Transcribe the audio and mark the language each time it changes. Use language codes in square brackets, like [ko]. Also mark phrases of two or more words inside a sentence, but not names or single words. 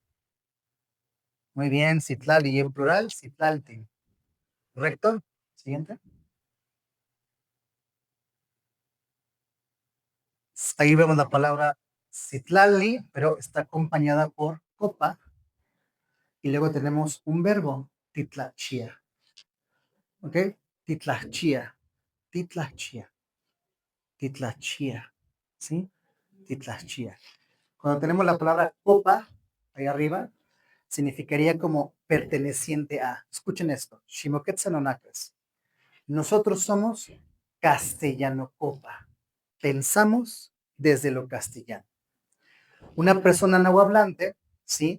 [es] Muy bien, Citlali, y en plural, Citlaltin. ¿Correcto? Siguiente. Ahí vemos la palabra Citlali, pero está acompañada por copa. Y luego tenemos un verbo, titlachia. ¿Ok? Titlachia. Titlachia. Titlachia. ¿Sí? Titlachia. Cuando tenemos la palabra copa, ahí arriba, significaría como perteneciente a. Escuchen esto. Shimoquetzalonacas. Nosotros somos castellano copa. Pensamos desde lo castellano. Una persona nahuablante, ¿sí?